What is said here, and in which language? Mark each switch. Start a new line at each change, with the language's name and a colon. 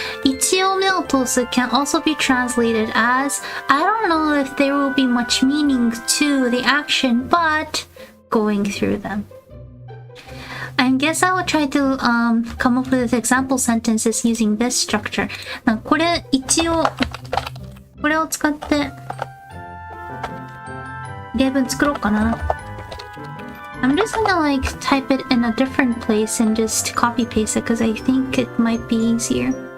Japanese: 一応目を通す
English: can also be translated as I don't know if there will be much meaning to the action, but going through them. I guess I will try to come up with example sentences using this structure.
Japanese: これ一応これを使って例文作ろうかな。
English: I'm just gonna like type it in a different place and just copy paste it because I think it might be easier.